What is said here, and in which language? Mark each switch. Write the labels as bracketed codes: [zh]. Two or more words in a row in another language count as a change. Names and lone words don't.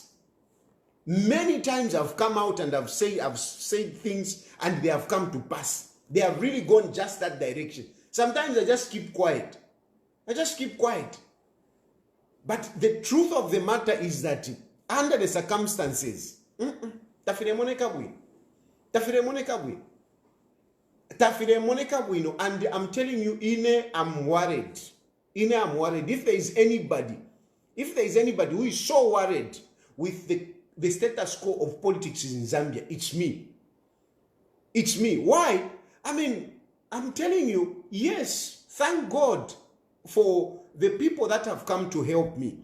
[en] Many times I've come out and I've said things and they have come to pass. They have really gone just that direction. Sometimes I just keep quiet. But the truth of the matter is that under the circumstances, [bem] tafire moneka bwino, [en] and I'm telling you, I'm worried. If there is anybody who is so worried with the status quo of politics in Zambia, it's me. Why? I mean, I'm telling you, yes, thank God for the people that have come to help me.